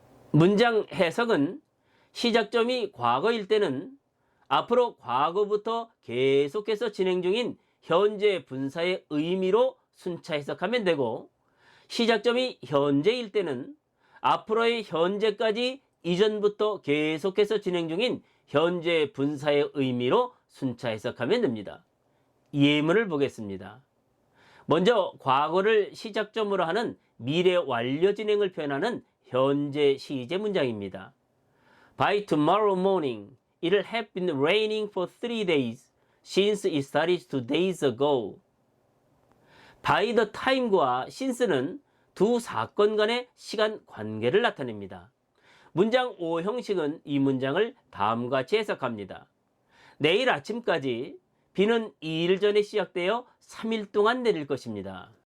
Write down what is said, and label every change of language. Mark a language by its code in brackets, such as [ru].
[ko] 문장 해석은 시작점이 과거일 때는 앞으로 과거부터 계속해서 진행 중인 현재 분사의 의미로 순차 해석하면 되고 시작점이 현재일 때는 앞으로의 현재까지 이전부터 계속해서 진행 중인 현재 분사의 의미로 순차 해석하면 됩니다. 예문을 보겠습니다. 먼저 과거를 시작점으로 하는 미래 완료 진행을 표현하는 현재 시제 문장입니다. [en] By tomorrow morning, it'll have been raining for 3 days since it started 2 days ago. by the time [ko] 과 since는 두 사건 간의 시간 관계를 나타냅니다. 문장 5 형식은 이 문장을 다음과 같이 해석합니다. 내일 아침까지 비는 2일 전에 시작되어 3일 동안 내릴 것입니다.